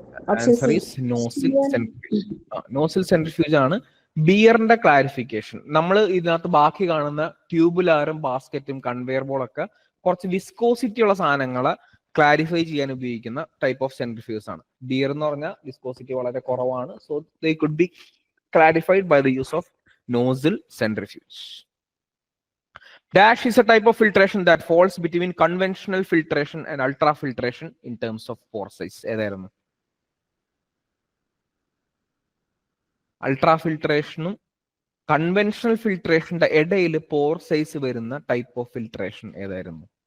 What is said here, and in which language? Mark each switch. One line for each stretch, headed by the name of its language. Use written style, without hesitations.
English: Answer is nozzle centrifuge.
Malayalam: Nozzle centrifuge ആണ് ബിയറിന്റെ clarification. നമ്മൾ ഇതിനകത്ത് ബാക്കി കാണുന്ന ട്യൂബുലാറും ബാസ്കറ്റും കൺവെയർ ബോളൊക്കെ കുറച്ച് വിസ്കോസിറ്റി ഉള്ള സാധനങ്ങളെ ക്ലാരിഫൈ ചെയ്യാൻ ഉപയോഗിക്കുന്ന ടൈപ്പ് ഓഫ് സെൻട്രിഫ്യൂസ് ആണ്. ബിയർ എന്ന് പറഞ്ഞാൽ വിസ്കോസിറ്റി വളരെ കുറവാണ്.
English: So they could be clarified by the use of nozzle centrifuge. Dash is a type of filtration that falls between conventional filtration and ultrafiltration in terms of pore size.
Malayalam: ഏതായിരുന്നു? അൾട്രാഫിൽട്രേഷനും conventional ഫിൽട്രേഷന്റെ ഇടയിൽ pore size വരുന്ന type of filtration ഏതായിരുന്നു?